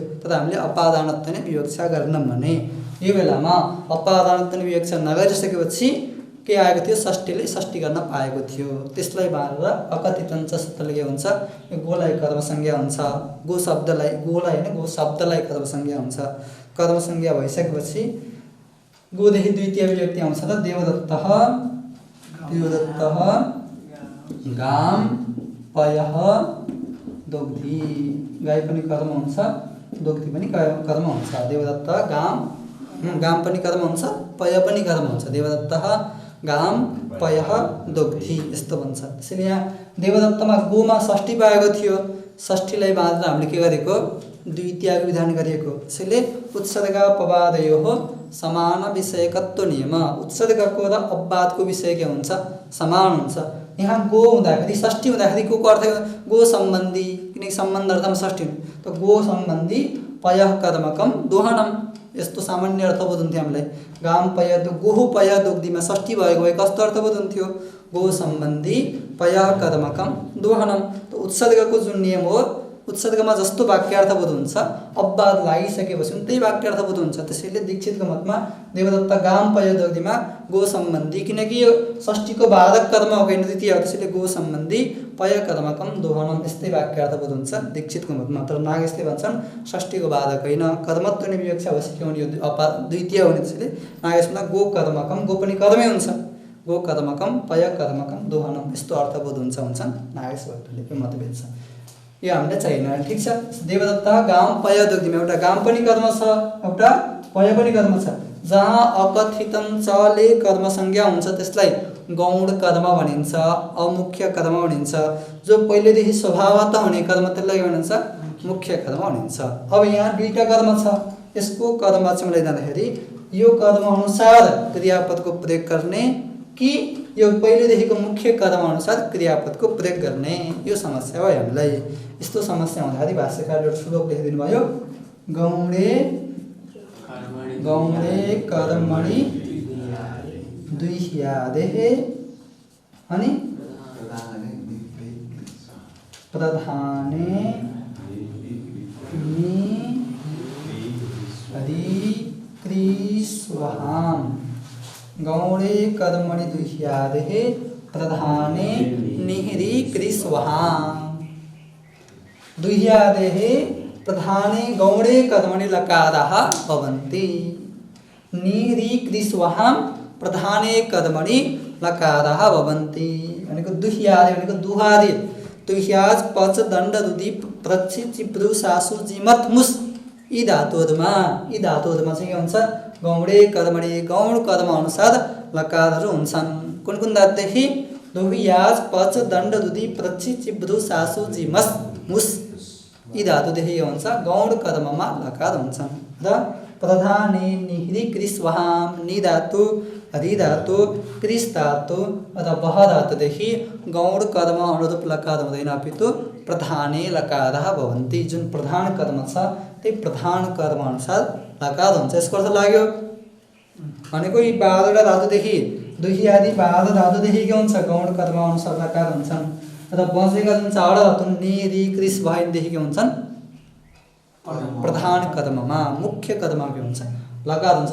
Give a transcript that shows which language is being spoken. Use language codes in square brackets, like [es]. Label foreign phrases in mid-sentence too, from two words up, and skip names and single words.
[ne] तर हामीले अपादानत्व नै विवक्षा गर्नौँ भने यो बेलामा अपादानत्व नै विवक्षा नगरिसकेपछि के आएको थियो, षष्ठीले षष्ठी गर्न पाएको थियो। त्यसलाई मारेर अकथितञ्च सूत्रले के हुन्छ, यो गोलाई कर्मसंज्ञा हुन्छ। गो शब्दलाई, गोलाई होइन, गो शब्दलाई कर्मसंज्ञा हुन्छ। कर्मसंज्ञा भइसकेपछि गोदेखि द्वितीय विभक्ति आउँछ र [sa] देवदत्तः, देवदत्तः गाम पयः दुग्धी, [ne] गाई पनि कर्म हुन्छ, दुग्धी पनि कर्म हुन्छ। [sa] देवदत्त गाम [ne] पनि कर्म हुन्छ, पय पनि कर्म हुन्छ। [sa] देवदत्तः गाम पयः दुग्धी [ne] यस्तो भन्छ। त्यसैले यहाँ देवदत्तमा गोमा षष्ठी पाएको थियो, षष्ठीलाई बाँधेर हामीले के गरेको, द्वितीयको विधान गरिएको। त्यसैले [sa] उत्सर्गापवादयोः समान विषयकत्व नियम, [ne] उत्सर्गको र अपवादको विषय के हुन्छ, समान हुन्छ। यहाँ गो हुँदाखेरि षष्ठी हुँदाखेरि को अर्थ गो सम्बन्धी, किनकि सम्बन्ध अर्थमा षष्ठी त [sa] गो सम्बन्धी पयः कर्मकम दोहनम, [ne] यस्तो सामान्य अर्थबोध हुन्थ्यो हामीलाई। [sa] गाम पय गोहु पय [ne] दुग्धीमा षष्ठी भएको भए कस्तो अर्थबोध हुन्थ्यो, [sa] गो सम्बन्धी पयः कर्मकम दोहनम। [ne] त उत्सर्गको जुन नियम हो, उत्सर्गमा जस्तो वाक्यार्थबोध हुन्छ, अपवाद लागिसकेपछि पनि त्यही वाक्यार्थबोध हुन्छ। त्यसैले दीक्षितको मतमा [sa] देवदत्त गाम पय [ne] दुग्धीमा गो सम्बन्धी, किनकि यो षष्ठीको बाधक कर्म हो होइन द्वितीय, त्यसैले [sa] गो सम्बन्धी पय कर्मकम दोहनम [ne] यस्तै वाक्यार्थबोध हुन्छ दीक्षितको मतमा। तर नागेशले भन्छन् षष्ठीको बाधक होइन, कर्मत्व विवक्षा अवश्य हुने, यो द्वितीय हुने। त्यसैले नागेशमा [sa] गो कर्मकम, [ne] गो पनि कर्मै हुन्छ, [sa] गो कर्मकम पय कर्मकम दोहनम [ne] यस्तो अर्थबोध भन्छन् नागेश भट्टले, यो मतभेद छ, यो हामीले चाहिएन। ठिक छ। [sa] देवदत्त गाम पय [ne] दुग्धीमा एउटा गाम पनि कर्म छ, एउटा पय पनि कर्म छ। जहाँ अकथितम चले कर्म संज्ञा हुन्छ त्यसलाई गौण कर्म भनिन्छ, अमुख्य कर्म भनिन्छ। जो पहिलेदेखि स्वभावतः हुने कर्म त्यसलाई भनिन्छ मुख्य कर्म भनिन्छ। अब यहाँ दुईटा कर्म छ, यसको कर्म चाहिँ जाँदाखेरि यो कर्म अनुसार क्रियापदको प्रयोग गर्ने कि यो पहिलेदेखिको मुख्य कर्म अनुसार क्रियापदको प्रयोग गर्ने, यो समस्या भयो हामीलाई। यस्तो समस्या हुँदाखेरि भाष्यकारले एउटा श्लोक लेखिदिनु भयो, [sa] गौणे कर्मणि दुह्यादेः अनि प्रधाने निह्रीक्रिस्वहाम्, गौणे कर्मणि दुह्यादेः प्रधाने निह्रीक्रिस्वहाम्। दुह्यादेः प्रधाने गौणे कर्मणि लकाराः भवन्ति, निह्रीक्रिस्वहाम् प्रधाने कर्मणि लकाराः भवन्ति [ne] भनेको दुह्यादे भनेको दुहादे, [sa] दुह्याज पच दण्ड रुदि प्रक्षि चिप्रु सासु जिमत मुस, [ne] यी धातुहरूमा चाहिँ के हुन्छ, [sa] गौणे कर्मणि [ne] गौण कर्म अनुसार लकारहरू हुन्छन्। कुन कुन धातुदेखि, [sa] दुह्याज पच दण्ड रुदि प्रक्षि चिप्रु सासु जिमस मुस, [ne] यी धातुदेखि के हुन्छ, गौण कर्ममा लकार हुन्छन्। र [sa] प्रधाने निह्रीक्रिस्वहाम्, [ne] नि धातु हरि धातु क्रिस धातु र वह धातुदेखि गौण कर्म अनुरूप लकार हुँदैन, [sa] अपितु प्रधाने लकाराः भवन्ति। [ne] जुन प्रधान कर्म छ त्यही प्रधान कर्म अनुसार लकार हुन्छ। यसको अर्थ लाग्यो भनेको यी 12वटा धातुदेखि दुह्यादि 12 धातुदेखि के हुन्छ, गौण कर्म अनुसार लकार हुन्छन्। र बसेका जुन 4 धातु नि रि क्रिस भएदेखि के हुन्छन्, प्रधान कर्ममा मुख्य कर्म के हुन्छ, लकार हुन्छ।